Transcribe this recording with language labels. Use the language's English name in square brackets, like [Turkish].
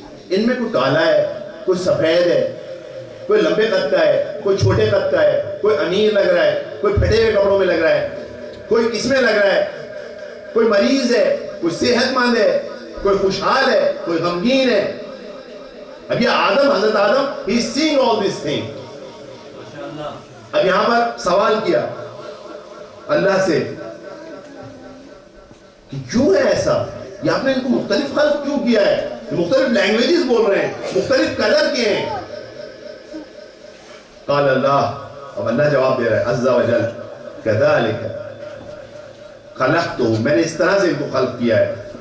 [Urdu] ان میں کوئی کالا ہے, کوئی سفید ہے, کوئی لمبے قد کا ہے, کوئی چھوٹے قد کا ہے, کوئی امیر لگ رہا ہے, کوئی پھٹے ہوئے کپڑوں میں لگ رہا ہے, کوئی کس میں لگ رہا ہے, کوئی مریض ہے, کوئی صحت مند ہے, کوئی خوشحال ہے, کوئی غمگین ہے. [English] اب یہ آدم, حضرت آدم, he is seeing all these things. [Urdu] اب یہاں پر سوال کیا اللہ سے کہ کیوں ہے ایسا, یہ آپ نے ان کو مختلف خلق کیوں کیا ہے, مختلف لینگویجز بول رہے ہیں, مختلف کلر کے ہیں. [Arabic] قال اللہ, [Urdu] اب اللہ جواب دے رہا ہے عز وجل, [Arabic] کذالک خلقتہ, [Urdu] میں نے اس طرح سے ان کو خلق کیا ہے.